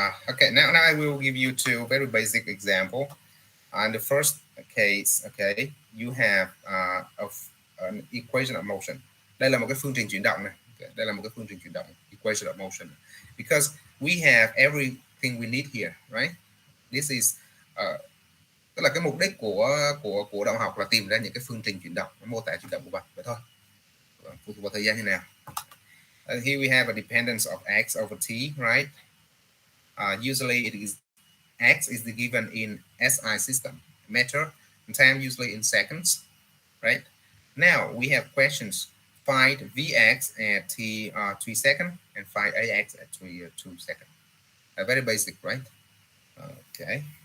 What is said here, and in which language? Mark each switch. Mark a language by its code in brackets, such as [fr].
[en] Okay, now I will give you two very basic example. In the first case, okay, you have an equation of motion. [vi] Đây là một cái phương trình chuyển động này. Okay, đây là một cái phương trình chuyển động, [en] equation of motion. Because we have everything we need here, right? This is [vi] tức là cái mục đích của động học là tìm ra những cái phương trình chuyển động, mô tả chuyển động của vật vậy thôi. Phụ thuộc vào thời gian như nào. [en] Here we have a dependence of x over t, right? Usually it is x is given in SI system, meter, and time usually in seconds, right? Now we have questions. Find Vx at t 3 seconds and find Ax at 2 seconds. Very basic, right? Okay.